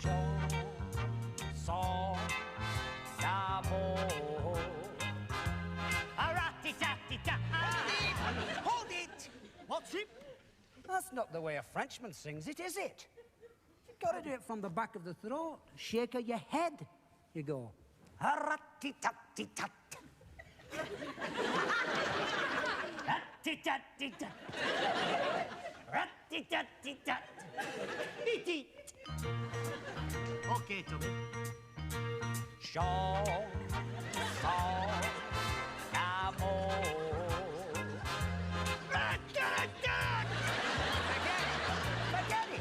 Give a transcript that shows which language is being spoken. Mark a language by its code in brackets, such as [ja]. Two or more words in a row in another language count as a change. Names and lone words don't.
[fr] Chanson d'amour. [en] Hold it! What's it? That's not the way a Frenchman sings it, is it? You've got to do it from the back of the throat. Shake of your head. You go. Rat-tit-tat-tit-tat. Rat-tit-tat-tit-tat. Rat-tit-tat-tit-tat. Eat. Okay, Tommy. [fr] Chanson d'amour. [en] Forget it.